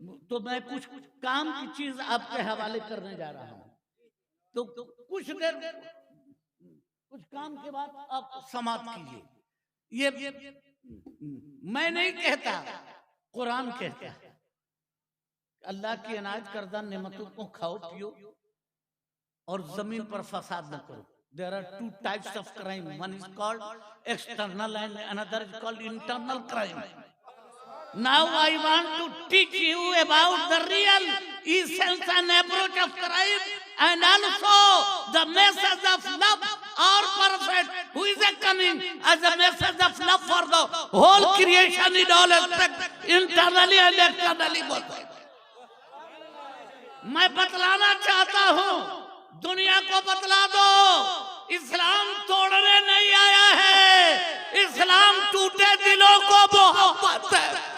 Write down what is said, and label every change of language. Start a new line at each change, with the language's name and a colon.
Hindi: तो मैं कुछ काम की चीज आपके हवाले करने जा रहा हूँ, तो कुछ देर कुछ काम के बाद आप समाप्त कीजिए। ये मैं नहीं कहता, कुरान कहता है अल्लाह की इनायत करदा नेमतों को खाओ पियो और जमीन पर फसाद न करो।
English: There are two types of crime. One is called external and another is called internal crime. Now I want to teach you about the real essence and approach of crime, and also the message of love. Our prophet, who is coming as a message of love for the whole creation in all aspects, internally and externally both.
Hindi: मैं बतलाना चाहता हूँ, दुनिया को बतला दो, इस्लाम तोड़ने नहीं आया है, इस्लाम टूटे दिलों को मोहब्बत है।